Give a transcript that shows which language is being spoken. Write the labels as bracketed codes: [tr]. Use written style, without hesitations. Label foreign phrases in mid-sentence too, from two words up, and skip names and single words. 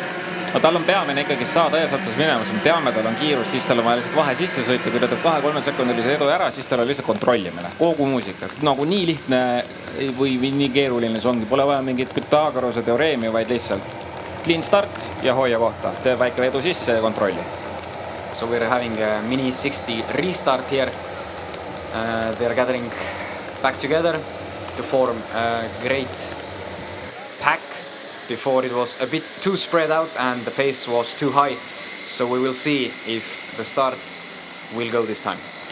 [et] No, tal on peamine ikkagi saada eesotsas minema, me teame, tal on kiirus, siis tal on vaja lihtsalt vahe sisse sõita, kui ta teeb 2-3 sekundilise edu ära, siis tal on lihtsalt kontrollimine, kogu muusika. Nagu nii lihtne või nii keeruline see ongi, pole vaja mingit Pythagorase teoreemi, vaid lihtsalt [en] clean start [et] ja hoia kohta, teeb väike edu sisse ja kontrolli. [en] So we're having a mini 60 restart here. They're gathering back together to form a great pack. Before it was a bit too spread out and the pace was too high. So we will see if the start will go this time.